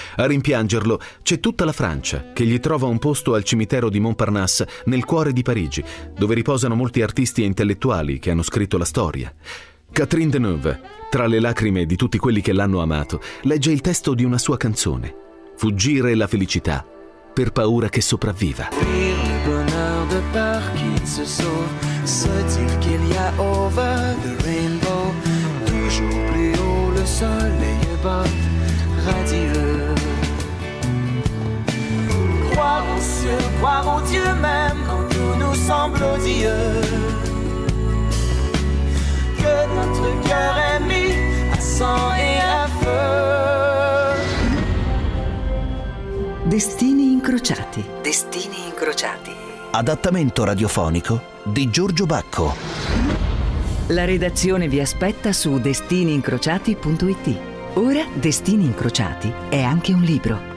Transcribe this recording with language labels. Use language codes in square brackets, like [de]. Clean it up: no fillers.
[it] A rimpiangerlo c'è tutta la Francia, che gli trova un posto al cimitero di Montparnasse, nel cuore di Parigi, dove riposano molti artisti e intellettuali che hanno scritto la storia. Catherine Deneuve, tra le lacrime di tutti quelli che l'hanno amato, legge il testo di una sua canzone, «Fuggire la felicità, per paura che sopravviva». [fr] Se dire qu'il y a [en] over the rainbow, [fr] toujours plus haut le soleil bat radieux. Croire au ciel, croire au Dieu même quand tout nous semble odieux. Que notre cœur est mis à sang et à feu. [it] Destini incrociati, destini incrociati. Adattamento radiofonico di Giorgio Bacco. La redazione vi aspetta su destiniincrociati.it. Ora Destini Incrociati è anche un libro.